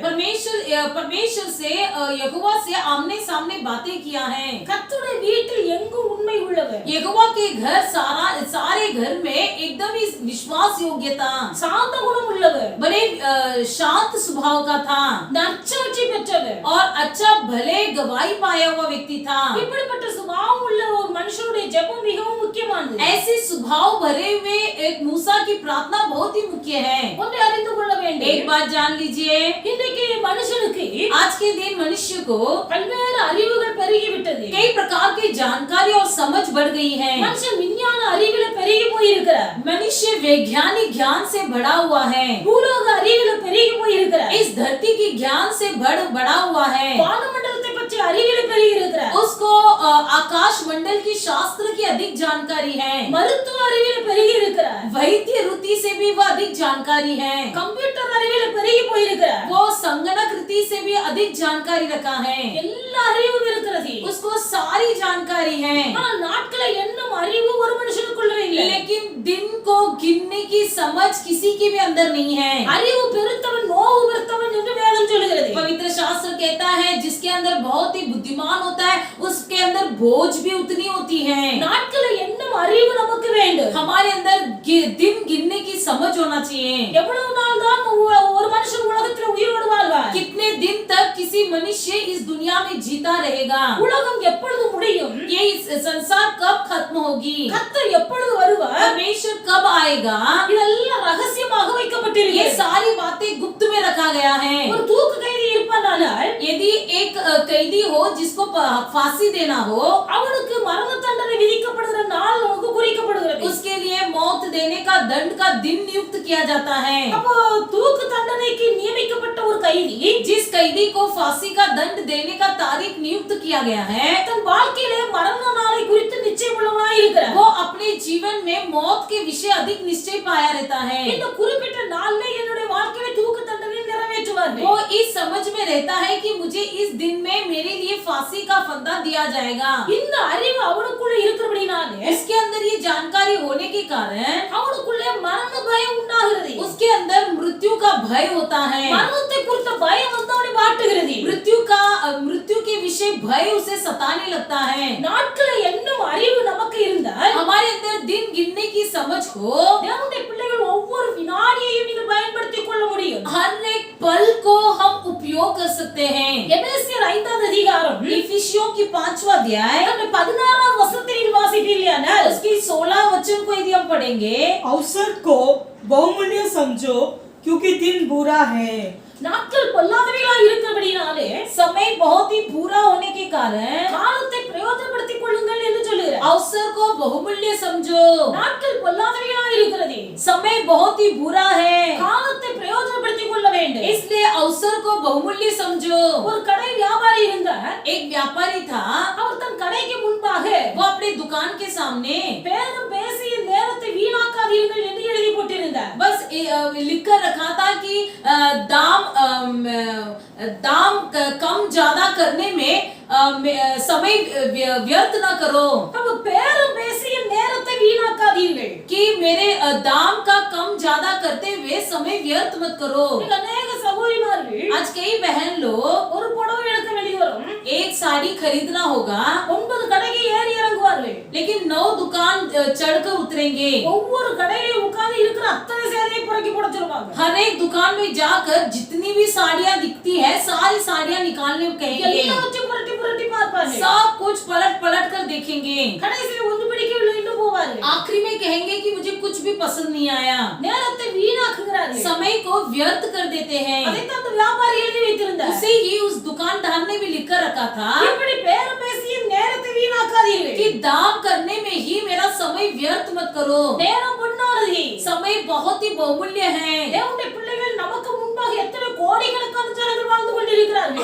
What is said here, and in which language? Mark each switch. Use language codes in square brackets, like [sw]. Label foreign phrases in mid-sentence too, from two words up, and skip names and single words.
[hi] परमेश्वर से यहोवा से आमने सामने बातें किया है। [ta] கர்த்தருடைய வீட்டில் எங்கும் உண்மை உள்ளவர். [hi] यहोवा के घर सारे घर में एकदम ही विश्वास योग्य था। [ta] சாந்த குணம் உள்ளவர். [hi] बड़े शांत स्वभाव का था [ta] நற்சாட்சி பெற்றவர். [hi] और अच्छा भले गवाही पाया हुआ व्यक्ति था। [ta] இப்படிப்பட்ட சுபாவம் உள்ள ஒரு மனுஷனுடைய ஜெபம் மிகவும் முக்கியமானது. [hi] ऐसे स्वभाव भरे हुए एक मूसा की प्रार्थना बहुत ही मुख्य है। [ta] ஒன்றை அறிந்து கொள்ள வேண்டும். [hi] एक बात जान लीजिए, [ta] இன்றைக்கு மனுஷனுக்கு [hi] आज के दिन मनुष्य को [ta] பல்வேறு அறிவுகள் பெருகி விட்டது. [hi] कई प्रकार की जानकारी और समझ बढ़ गई है। [ta] மனுஷன் விஞ்ஞான அறிவில பெருகி போயிருக்கிறார். [hi] मनुष्य वैज्ञानिक ज्ञान से बढ़ा हुआ है। [ta] பூலோக அறிவில பெருகி போயிருக்கிறார். [hi] इस धरती की ज्ञान से बढ़ा हुआ है। [ta] வானமண்டலத்தை பற்றி அறிவில பெருகி இருக்கிறார். [hi] उसको आकाश मंडल की शास्त्र की अधिक जानकारी है। [ta] மருத்துவ அறிவில பெருகி இருக்கிறார். [hi] वैद्य रीति से भी वह अधिक जानकारी है। [ta] கம்ப்யூட்டர் அறிவில பெருகி போயிருக்கிறார். [hi] वो संगणक रीति से भी अधिक जानकारी रखा है। [ta] எல்லா அறிவும் இருக்கிறது. [hi] उसको जानकारी है, [ta] ஆனா நாட்களை எண்ணும் அறிவு ஒரு மனுஷனுக்குள்ள இல்லை. [hi] लेकिन दिन को गिनने की समझ किसी के भी अंदर नहीं है। [ta] அறிவு பெருத்தவன் நோவு பெருத்தவன் என்று வேதம் சொல்லுகிறது. [hi] पवित्र शास्त्र कहता है जिसके अंदर बहुत ही बुद्धिमान होता है उसके अंदर बोझ भी उतनी होती है। [ta] நாட்களை எண்ணும் அறிவு நமக்கு வேண்டும். [hi] हमारे अंदर दिन गिनने की समझ होना चाहिए। [ta] எவ்வளவு நாள் தான் ஒரு மனுஷன் உலகத்தில் உயிரோடு வாழ்வார்? [hi] कितने दिन तक किसी मनुष्य इस दुनिया में जीता रहेगा? [ta] உலகம் எப்பொழுது முடியும்? [hi] ये इस संसार कब खत्म होगी? [ta] கர்த்தர் எப்பொழுது வருவார்? [hi] परमेश्वर कब आएगा? [ta] இதெல்லாம் ரகசியமாக [hi] ये [ta] வைக்கப்பட்டிருக்கிறது. [hi] सारी बातें गुप्त में रखा गया है। [ta] ஒரு தூக்கு கைதி இருப்பானால் [hi] यदि एक कैदी हो जिसको फांसी देना हो, [ta] அவனுக்கு மரண தண்டனை விதிக்கப்படுகிற நாள் நமக்கு குறிக்கப்படுகிறது. [hi] उसके लिए मौत देने का दंड का दिन नियुक्त किया जाता है। [ta] அப்போ தூக்கு தண்டனைக்கு நியமிக்கப்பட்ட ஒரு கைதி [hi] जिस कैदी को फांसी का दंड देने का तारीख नियुक्त किया गया है, [ta] தன் வாழ்க்கையிலே மரண நாளை குறித்து நிச்சயம் உள்ளவனாய் இருக்கிறார். [hi] वो अपने जीवन में मौत के विषय अधिक निश्चय पाया रहता है। [ta] இந்த குறிப்பிட்ட நாள்ல என்னுடைய வாழ்க்கையில தூக்கு தண்டனை நிறைவேற்றுவார். [hi] वो इस समझ में रहता है कि मुझे इस दिन में मेरे लिए फांसी का फंदा दिया जाएगा। [ta] இந்த அறிவு அவனுக்குள்ள இருக்கிறபடினாலே [hi] इसके अंदर ये जानकारी होने के कारण [ta] அவனுக்குள்ளே மரண பயம் உண்டாகிறது. [hi] उसके अंदर मृत्यु का भय होता है। [ta] மரணத்தை குறித்த பயம் வந்து அவனை வாட்டுகிறது. [hi] मृत्यु के विषय भय उसे सताने लगता है। [ta] நாட்களை எண்ணும் அறிவு நமக்கு இருந்தால் [hi] हमारे अंदर दिन गिनने की समझ हो, [ta] தேவனுடைய பிள்ளைகள் ஒவ்வொரு வினாடியையும் நீங்கள் பயன்படுத்திக் கொள்ள முடியும். [hi] हर एक पल को हम उपयोग कर सकते हैं। [ta] எபேசியர் 5வது அதிகாரம் [hi] इफिसियों की 5वां अध्याय [ta] 16வது வசனத்தில் வாசிப்பீர்களானால் [hi] उसकी 16 वचन को यदि हम पढ़ेंगे, अवसर को बहुमूल्य समझो क्योंकि दिन बुरा है। [ta] நாட்கள் பொல்லாதவைகளாய் இருக்கிறபடினாலே [hi] समय बहुत ही बुरा होने के कारण [ta] காலத்தை பிரயோஜனப்படுத்திக் கொள்ளுங்கள் என்று சொல்லுகிறார். [hi] अवसर को बहुमूल्य समझो। [ta] நாட்கள் பொல்லாதவைகளாய் இருக்கிறது. [hi] समय बहुत ही बुरा है, [ta] காலத்தை பிரயோஜனப்படுத்திக் கொள்ள வேண்டும். [hi] इसलिए अवसर को बहुमूल्य समझो। [ta] ஒரு கடை வியாபாரி இருந்தார். [hi] एक व्यापारी था, [ta] அவர் தன் கடைக்கு முன்பாக [hi] वो अपने दुकान के सामने [ta] பேரம் பேசி நேரத்தை வீணாக்காதீர்கள் என்று எழுதி போட்டிருந்தார். [hi] बस लिख कर रखा था कि दाम कम ज्यादा करने में समय व्यर्थ न करो, [ta] அப்ப பேரம் பேசி நேரத்தை வீணாக்காதீர்கள். [hi] कि मेरे दाम का कम ज्यादा करते हुए समय व्यर्थ मत करो। [ta] அநேக சகோதரிமார்கள் [hi] आज कई बहन लोग [ta] ஒரு புடவை எடுக்க வேண்டி வரும். [hi] एक साड़ी खरीदना होगा [ta] 9 கடைக்கு ஏறி இறங்குவார்கள். [hi] लेकिन 9 दुकान चढ़कर उतरेंगे। [ta] ஒவ்வொரு கடையிலும் உட்கார்ந்து இருக்கிற அத்தனை சேலையை புறக்கி போட சொல்லுவாங்க. [hi] हर एक दुकान में जाकर जितनी भी साड़ियां दिखती है सारी साड़ियां निकालने कहेंगे। [ta] எல்லாம் வச்சு புரட்டி புரட்டி பார்ப்பாங்க. [hi] सब कुछ पलट पलट कर देखेंगे। [ta] கடைசியில் ஒன்று பிடிக்கவில்லை என்று போவார்கள். [hi] आखिरी में कहेंगे कि मुझे कुछ भी पसंद नहीं आया। [ta] நேரத்தை வீணாக்குகிறார்கள். [hi] समय को व्यर्थ कर देते हैं। [ta] அதைத்தான் அந்த வியாபாரி எழுதி வைத்திருந்தார். [hi] उसे ही उस दुकानदार ने भी लिख कर रखा था [ta] இப்படி பேரம் பேசி நேரத்தை வீணாக்காதீர்கள். [hi] कि दाम करने में ही मेरा समय व्यर्थ मत करो। [ta] நேரம் பொன்னானது. [hi] समय बहुत ही बहुमूल्य है। [ta] தேவனுடைய பிள்ளைகள் நமக்கு முன்பாக எத்தனை கோடிக்கணக்கான ஜனங்கள் வாழ்ந்து கொண்டிருக்கிறார்கள்.